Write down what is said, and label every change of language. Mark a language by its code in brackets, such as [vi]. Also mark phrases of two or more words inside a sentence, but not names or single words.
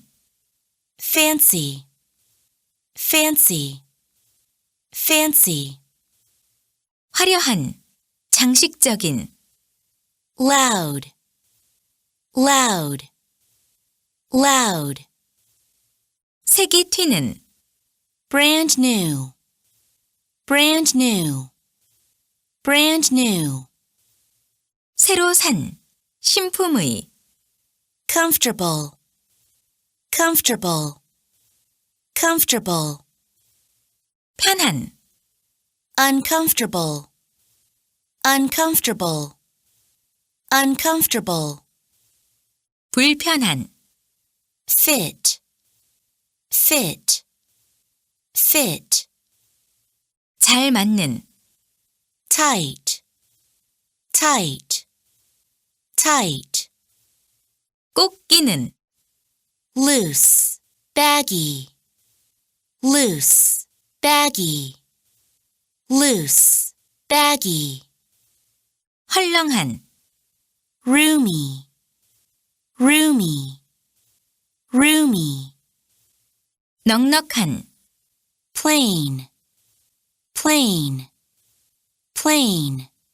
[en] fancy, fancy, fancy, [ko] 화려한, 장식적인, [en] loud, loud, loud, [ko] 색이 튀는, [en] brand new, brand new, brand new, [ko] 새로 산, 신품의, [en] comfortable, comfortable, comfortable, [ko] 편한, [en] uncomfortable, uncomfortable, uncomfortable, [ko] 불편한, [en] fit, fit, fit, [ko] 잘 맞는, [en] tight, tight, tight, [ko] 꼭 끼는, [en] loose, baggy, loose, baggy, loose, baggy, [ko] 헐렁한, [en] roomy, roomy, roomy, [ko] 넉넉한, [en] plain, plain, plain,